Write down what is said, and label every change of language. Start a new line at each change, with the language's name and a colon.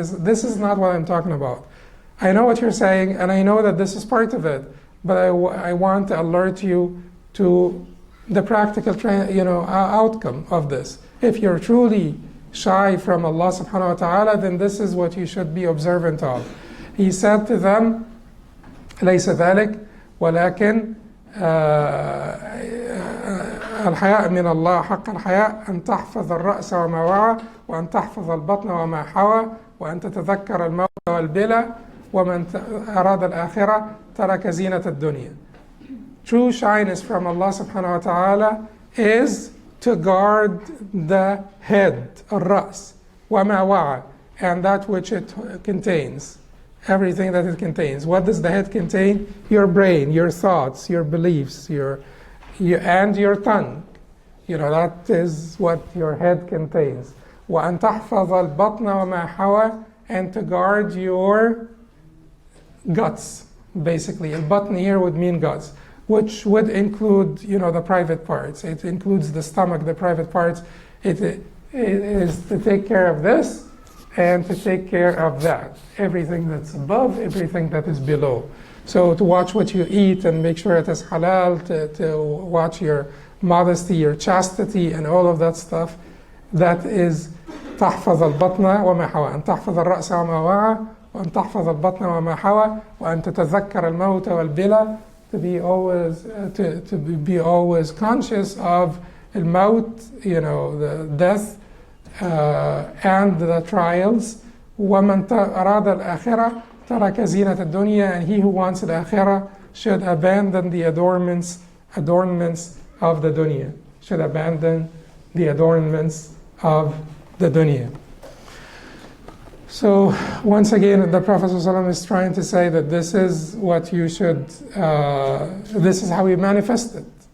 English: This is not what I'm talking about. I know what you're saying, and I know that this is part of it, but I want to alert you to the practical outcome of this. If you're truly shy from Allah subhanahu wa ta'ala, then this is what you should be observant of. He said to them,
Arabic: "ليس ذلك ولكن الحياء من الله حق الحياء أن تحفظ الرأس وما وعى وأن تحفظ البطن وما حوى وأن تتذكر الموت والبلى ومن أراد الآخرة ترك زينة الدنيا."
English: True shyness from Allah subhanahu wa ta'ala is to guard the head,
Arabic: الرأس, وما وعى,
English: and that which it contains. Everything that it contains. What does the head contain? Your brain, your thoughts, your beliefs, and your tongue. That is what your head contains.
Arabic: وَأَن تَحْفَظَ الْبَطْنَ وَمَا حَوَى,
English: and to guard your guts, basically. Al-batn here would mean guts, which would include, the private parts. It includes the stomach, the private parts. It is to take care of this and to take care of that. Everything that's above, everything that is below. So to watch what you eat and make sure it is halal, to watch your modesty, your chastity, and all of that stuff. That is
Arabic: تحفظ البطن وما حوى أن تحفظ الرأس وما وعى وأن تحفظ البطن وما حوى وأن تتذكر الموت والبلى,
English: to be always conscious of الموت, the death and the trials.
Arabic: ومن أراد الآخرة ترك زينة الدنيا,
English: and he who wants the akhirah should abandon the adornments of the dunya. Should abandon the adornments of the dunya. So once again, the Prophet ﷺ is trying to say that this is what you should, this is how you manifest it.